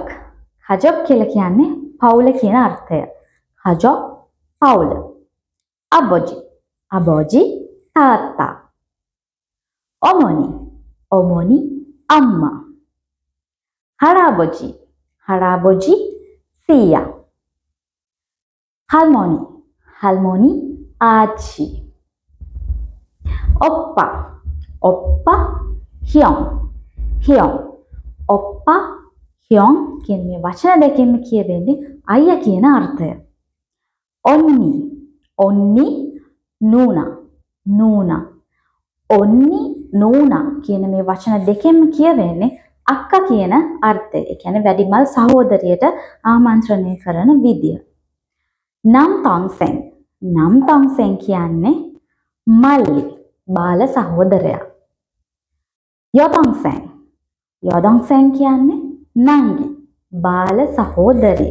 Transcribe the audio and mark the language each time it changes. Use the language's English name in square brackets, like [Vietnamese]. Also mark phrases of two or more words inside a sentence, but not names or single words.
[Sinhala] කජොක් කියලා කියන්නේ පවුල කියන අර්ථය. කජොක් පවුල. අබොජි. අබොජි තාත්තා. ඔමොනි. ඔමොනි අම්මා. හරාබොජි. හරාබොජි සීයා. [Korean] 할머니, 할머니, 아치. 오빠, 오빠, 형, 형. 오빠, 형 [Sinhala] කියන මේ වචන දෙකෙන්ම කියවෙන්නේ අයියා කියන අර්ථය. [Korean] 언니, 언니, 누나, 누나. 언니, 누나 [Sinhala] කියන මේ වචන දෙකෙන්ම කියවෙන්නේ අක්කා කියන අර්ථය. ඒ කියන්නේ වැඩිමල් සහෝදරියට ආමන්ත්‍රණය කරන විදිය. [Korean] 남동생 남동생 [Sinhala] කියන්නේ මල්ලි බාල සහෝදරයා. [Korean] 여동생 여동생 [Sinhala] කියන්නේ නංගි බාල සහෝදරිය.